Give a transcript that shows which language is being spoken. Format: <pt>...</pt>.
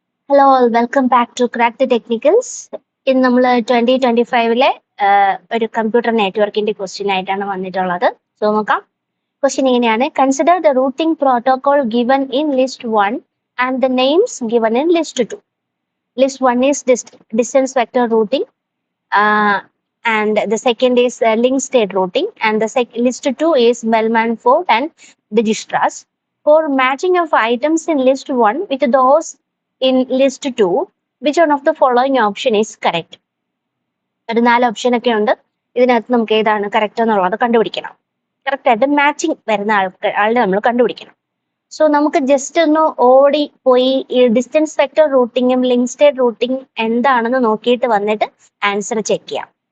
<en>Hello all welcome back to crack the technicals.</en> <ml>ഇന്ന് നമ്മൾ 2025 ഒരു കമ്പ്യൂട്ടർ നെറ്റ്വർക്കിന്റെ ക്വസ്റ്റ്യൻ ആയിട്ടാണ് വന്നിട്ടുള്ളത്. സോ നോക്കാം.</ml> <en>question</en> <ml>ഇങ്ങനെയാണ്:</ml> <en>Consider the routing protocol given in list 1 and the names given in list 2. List 1 is distance vector routing, and the second is link state routing, and the list 2 is Bellman-Ford and Dijkstra's. For matching of items in list 1 with those in list 2, which one of the following option is correct?</en> <ml>ഒരു 4 option ഒക്കെ ഉണ്ട്. ഇതിനകത്ത് നമുക്ക് ഏതാണ് correct എന്നുള്ളത് കണ്ടുപിടിക്കണം. Correct ആയിട്ട് matching വരുന്ന ആളുടെ നമ്മൾ കണ്ടുപിടിക്കണം. സോ നമുക്ക് ജസ്റ്റ് ഒന്ന് ഓടി പോയി ഈ distance vector റൂട്ടിങ്ങും link state routing എന്താണെന്ന് നോക്കിയിട്ട് വന്നിട്ട് ആൻസർ ചെക്ക് ചെയ്യാം.</ml>